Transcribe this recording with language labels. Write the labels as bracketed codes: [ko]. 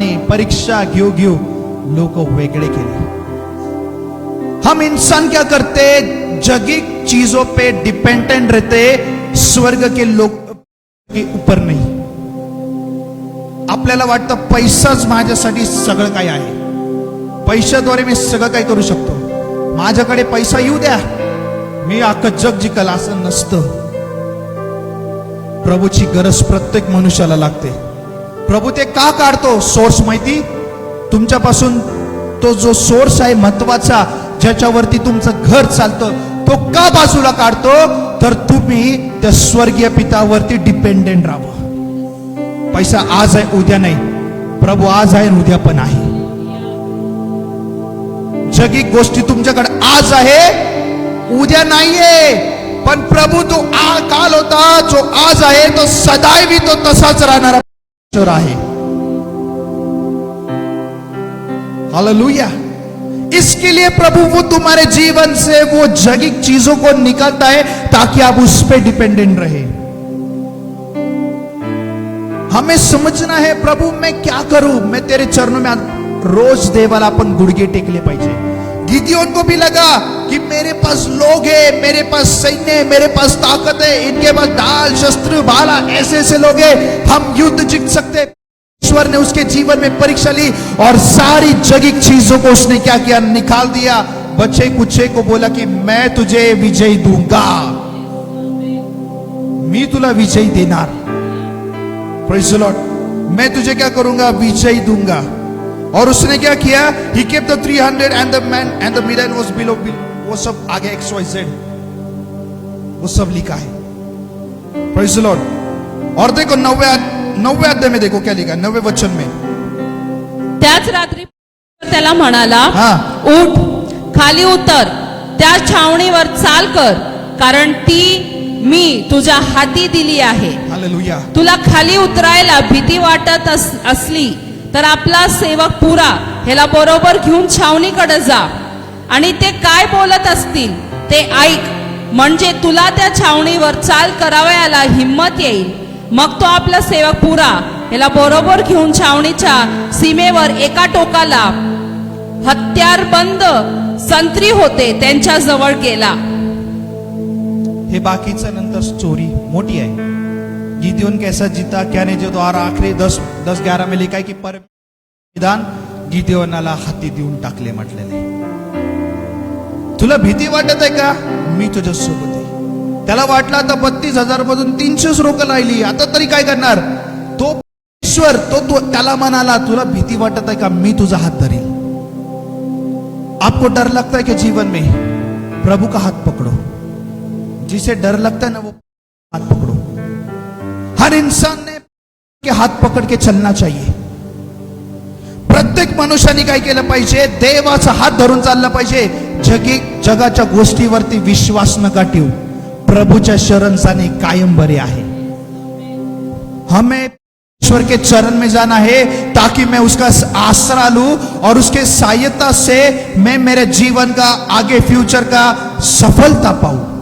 [mr] परीक्षा घेऊ लोक वेगळे केले. [hi] हम इंसान क्या करते, जगिक चीजों पे डिपेंडेंट रहते, स्वर्ग के लोग के ऊपर नाही. [mr] आपल्याला वाटतं पैसाच माझ्यासाठी सगळं काही आहे, पैशाद्वारे मी सगळं काही करू शकतो, माझ्याकडे पैसा येऊ द्या, मी अख्खं जग जिंकल, असं नसतं. प्रभूची गरज प्रत्येक मनुष्याला लागते. प्रभू ते का काढतो, सोर्स माहिती. तुमच्यापासून तो जो सोर्स आहे महत्वाचा, ज्याच्यावरती तुमचं घर चालतं, तो का बाजूला काढतो, तर तुम्ही त्या स्वर्गीय पितावरती डिपेंडेंट राहावं. पैसा आज आहे उद्या नाही, प्रभू आज आहे उद्या पण आहे. जगिक गोष्टी तुमच्याकडे आज आहे उद्या नाहीये, पण प्रभू तो काल होता, जो आज आहे तो सदैव तो तसाच राहणारा परमेश्वर आहे. हालेलुया. [hi] इसके लिए प्रभु वो तुम्हारे जीवन से वो जगिक चीजों को निकालता है ताकि आप उस पे डिपेंडेंट रहे. हमें समझना है, प्रभु मैं क्या करूं, मैं तेरे चरणों में रोज [mr] देवाला अपन गुड़गे टेकले पाहिजे. [hi] गिदियोन को भी लगा कि मेरे पास लोग है, मेरे पास सैन्य है, मेरे पास ताकत है, इनके पास ढाल शस्त्र भाला ऐसे ऐसे लोग हैं, हम युद्ध जीत सकते. ईश्वर ने उसके जीवन में परीक्षा ली और सारी जगिक चीजों को उसने क्या किया, निकाल दिया. बच्चे कुछे को बोला कि मैं तुझे विजय दूंगा, [mr] मी तुला विजय देणार. [en] Praise the lord. [hi] मैं तुझे क्या करूंगा, विजय दूंगा. और उसने क्या किया, [en] he kept the 300 and the man and the Midian was below. [hi] वो सब आगे XYZ वो सब लिखा है. [en] Praise the Lord. [hi] और देखो 9वें अध्याय में देखो क्या लिखा, 9वें वचन में. [mr] त्याच रात्री त्याला म्हणाला, हा. उठ, खाली उतर, त्या छावणीवर चाल कर, कारण ती मी तुझ्या हाती दिली आहे. हालेलुया. तुला खाली उतरायला भीती वाटत असली तर आपला सेवक पुरा ह्याला बरोबर घेऊन छावणीकडे जा आणि ते काय बोलत असतील ते ऐक, म्हणजे तुला त्या छावणीवर चाल करावयाला हिम्मत येईल. मग तो आपला सेवक पुरा ह्याला बरोबर घेऊन छावणीच्या सीमेवर एका टोकाला हत्यारबंद संत्री होते त्यांच्या जवळ गेला. हे बाकीचं नंतर स्टोरी मोठी आहे. [hi] गिदियोन कैसा जीता क्या नहीं, जो और आखिरी 10-11 में लिखा है की [mr] परिधान गिदियोनाला हाती देऊन टाकले म्हटलेले. तुला भीती वाटत आहे का, मी तुझ्या सोबत आहे. त्याला वाटलं आता 32,000 मधून 300 लोक राहिली, आता तरी काय करणार. तो ईश्वर तो त्याला म्हणाला, तुला भीती वाटत आहे का, मी तुझा हात धरेल. [hi] आपको डर लगता है कि जीवन में प्रभु का हाथ पकड़ो. जिसे डर लगता है ना वो हाथ पकड़ो. हर इंसान ने के हात पकड के चलना चाहिए. [mr] प्रत्येक मनुष्याने काय केलं पाहिजे, देवाचा हात धरून चालला पाहिजे. जगाच्या गोष्टीवरती विश्वास नका ठेवू, प्रभूच्या शरण जाणे कायम बरे आहे. [hi] हमें ईश्वर के चरण में जाना है ताकि मैं उसका आसरा लूं और उसके सहायता से मैं मेरे जीवन का आगे फ्यूचर का सफलता पाऊं.